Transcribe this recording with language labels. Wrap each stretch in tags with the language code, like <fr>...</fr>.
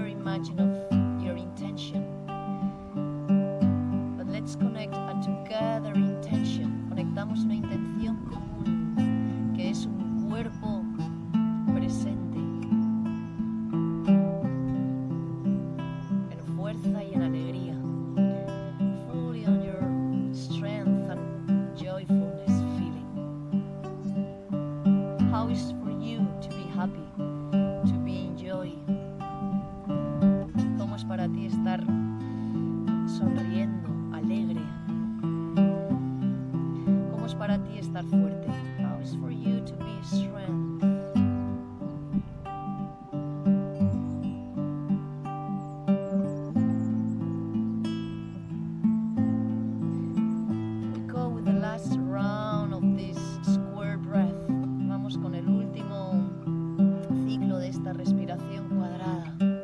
<en>imagine of your intention. But let's connect a together intention.</en> <es>Conectamos una intención común, que es un cuerpo presente, en fuerza y en alegría,</es> <en>fully on your strength and joyfulness feeling. How is it for you to be happy, to be in joy?</en> <es>¿Cómo es para ti estar sonriendo, alegre? ¿Cómo es para ti estar fuerte?</es> <en>How is it for you to be strength? We go with the last round of this square breath.</en> <es>Vamos con el último ciclo de esta respiración cuadrada.</es>